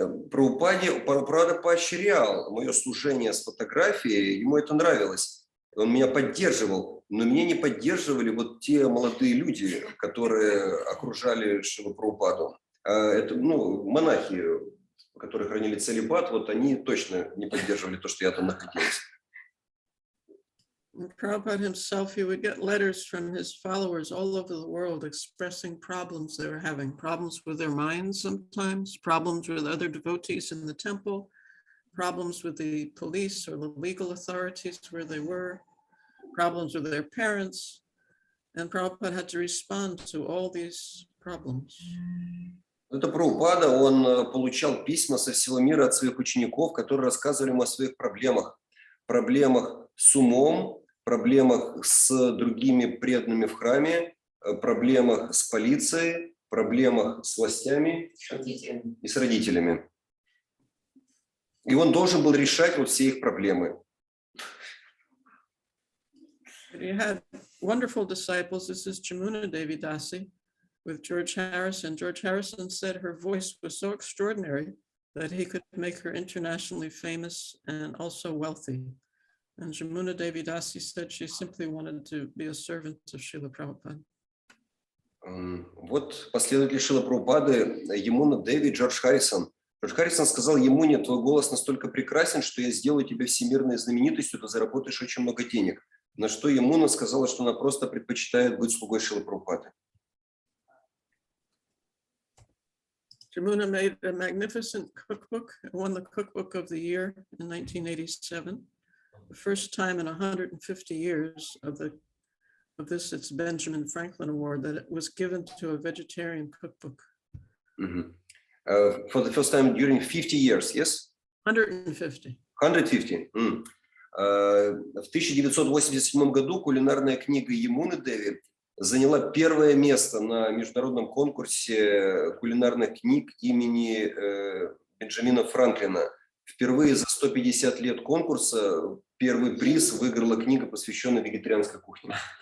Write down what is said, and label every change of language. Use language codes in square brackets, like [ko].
[ru] Прабхупада поощрял мое служение с фотографией, ему это нравилось. Он меня поддерживал, но меня не поддерживали вот те молодые люди, которые окружали Шрилу Прабхупаду. Это, монахи, которые хранили целибат, вот они точно не поддерживали то, что я там находился. [en] Prabhupada himself, he would get letters from his followers all over the world expressing problems they were having, problems with their minds sometimes, problems with other devotees in the temple, problems with the police or the legal authorities where they were, problems with their parents, and Prabhupada had to respond to all these problems. [ru] Это Прабхупада, он получал письма со всего мира от своих учеников, которые рассказывали ему о своих проблемах. Проблемах с умом, проблемах с другими преданными в храме, проблемах с полицией, проблемах с властями и с родителями. И он должен был решать вот все их проблемы. [en] He had wonderful disciples. This is Jamuna Devi Dasi with George Harrison. George Harrison said her voice was so extraordinary that he could make her internationally famous and also wealthy. And Jamuna Devi Dasi said she simply wanted to be a servant of Srila Prabhupada. [ru] Вот последователь Шрилы Прабхупады, Ямуна Деви, Джордж Харрисон. Джордж Харрисон сказал Ямуне: твой голос настолько прекрасен, что я сделаю тебя всемирной знаменитостью, ты заработаешь очень много денег. На что Ямуна сказала, что она просто предпочитает быть слугой Шрилы Прабхупады. [en] Jamuna made a magnificent cookbook, won the cookbook of the year in 1987. The first time in 150 years of this, it's Benjamin Franklin Award, that it was given to a vegetarian cookbook. For the first time during 50 years, yes? 150. 150. [ru] В 1987 году кулинарная книга Ямуны Деви заняла первое место на международном конкурсе кулинарных книг имени Бенджамина Франклина. Впервые за 150 лет конкурса первый приз выиграла книга, посвященная вегетарианской кухне.